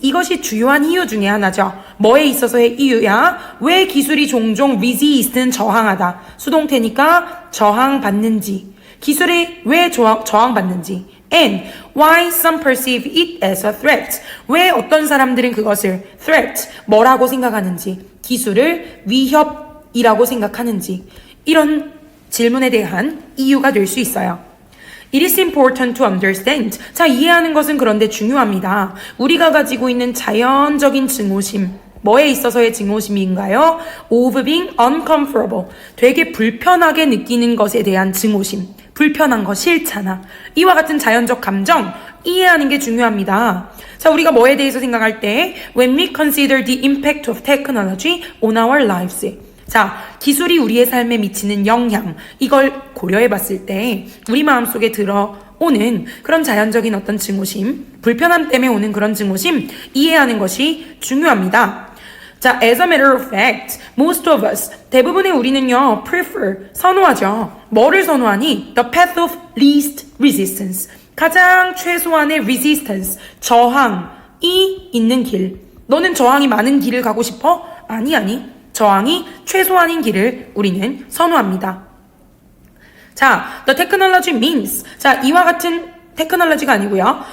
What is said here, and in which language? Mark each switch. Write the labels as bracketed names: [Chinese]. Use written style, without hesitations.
[Korean] 이것이 주요한 이유 중에 하나죠. 뭐에 있어서의 이유야? 왜 기술이 종종 resist는 저항하다. 수동태니까 저항받는지. 기술이 왜 저항받는지. [English] And why some perceive it as a threat. [Korean] 왜 어떤 사람들은 그것을 threat, 뭐라고 생각하는지. 기술을 위협이라고 생각하는지. 이런 질문에 대한 이유가 될 수 있어요. [English] It is important to understand. [Korean] 자, 이해하는 것은 그런데 중요합니다. 우리가 가지고 있는 자연적인 증오심, 뭐에 있어서의 증오심인가요? [English] Of being uncomfortable. [Korean] 되게 불편하게 느끼는 것에 대한 증오심. 불편한 거 싫잖아. 이와 같은 자연적 감정, 이해하는 게 중요합니다. [English] 자, 우리가 뭐에 대해서 생각할 때 when we consider the impact of technology on our lives. [Korean] 자, 기술이 우리의 삶에 미치는 영향, 이걸 고려해 봤을 때 우리 마음속에 들어오는 그런 자연적인 어떤 증오심, 불편함 때문에 오는 그런 증오심 이해하는 것이 중요합니다. [English] 자, as a matter of fact, most of us, 대부분의 우리는요, prefer, 선호하죠. [Korean] 뭐를 선호하니? [English] The path of least resistance. [Korean] 가장 최소한의 resistance, 저항이 있는 길. 너는 저항이 많은 길을 가고 싶어? 아니. 저항이 최소한인 길을 우리는 선호합니다. [English] 자, the technology means. [Korean] 자, 이와 같은 테크놀로지가 아니고요.